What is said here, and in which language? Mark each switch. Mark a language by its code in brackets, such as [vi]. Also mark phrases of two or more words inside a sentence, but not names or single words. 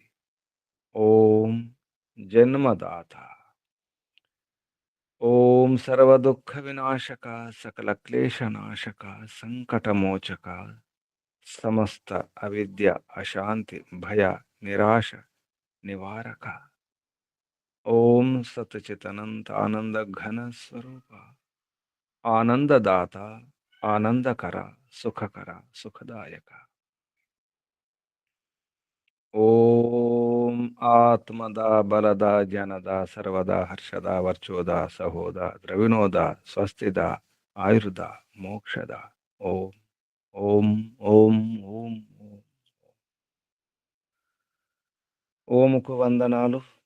[hi] ओम जन्मदाता। ओम सर्वदुख विनाशक, सकल क्लेश नाशक, संकट मोचक, समस्त अविद्या, अशांति, भय, निराश निवारक। [sa] ఓం సత్చితనంత ఆనంద ఘన స్వరూప ఆనందదాత ఆనందకర సుఖకర సుఖదాయక ఓం ఆత్మదా బలదా జనదా సర్వదా హర్షదా వర్చోదా సహోదా ద్రవిణోదా స్వస్తిదా ఆయుర్ద మోక్షద ఓం ఓం ఓం ఓం ఓం [te] ఓముకు వందనాలు